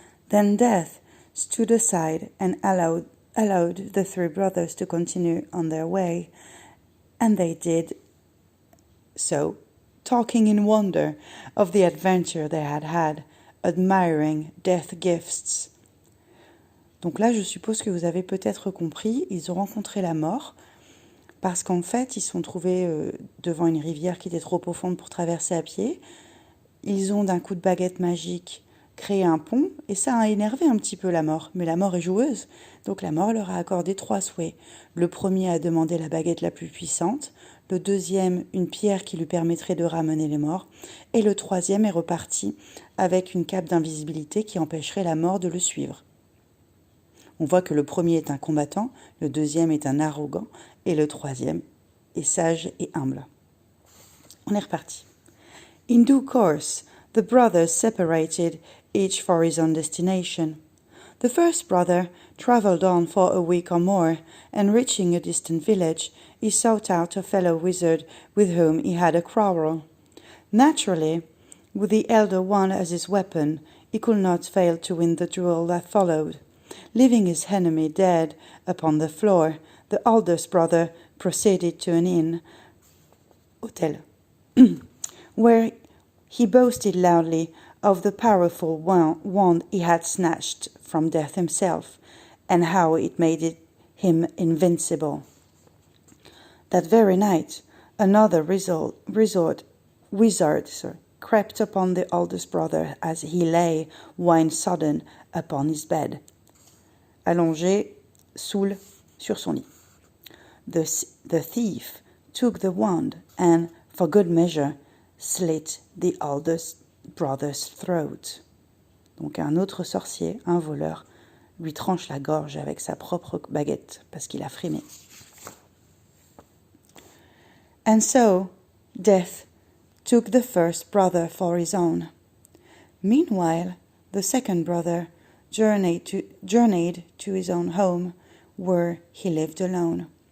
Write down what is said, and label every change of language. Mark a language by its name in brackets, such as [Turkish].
[English] Then Death stood aside and allowed the 3 brothers to continue on their way, and they did so, talking in wonder of the adventure they had had, admiring Death's gifts. [French] Donc là, je suppose que vous avez peut-être compris, ils ont rencontré la mort, parce qu'en fait, ils se sont trouvés devant une rivière qui était trop profonde pour traverser à pied. Ils ont, d'un coup de baguette magique, créé un pont, et ça a énervé un petit peu la mort. Mais la mort est joueuse, donc la mort leur a accordé 3 souhaits. Le premier a demandé la baguette la plus puissante, le deuxième, une pierre qui lui permettrait de ramener les morts, et le troisième est reparti avec une cape d'invisibilité qui empêcherait la mort de le suivre. On voit que le premier est un combattant, le deuxième est un arrogant, et le troisième est sage et humble. On est reparti. [English] In due course, the brothers separated, each for his own destination. The first brother travelled on for a week or more, and reaching a distant village, he sought out a fellow wizard with whom he had a quarrel. Naturally, with the elder one as his weapon, he could not fail to win the duel that followed. Leaving his enemy dead upon the floor, the oldest brother proceeded to an inn, hotel, where he boasted loudly of the powerful wand he had snatched from Death himself, and how it made him invincible. That very night, Another wizard crept upon the oldest brother as he lay, wine-sodden, upon his bed. [French] Allongé, saoul, sur son lit. [English] The thief took the wand and, for good measure, slit the oldest brother's throat. [French] Donc un autre sorcier, un voleur, lui tranche la gorge avec sa propre baguette parce qu'il a frimé. [English] And so, death took the first brother for his own. Meanwhile, the second brother journeyed to his own home, where he lived alone.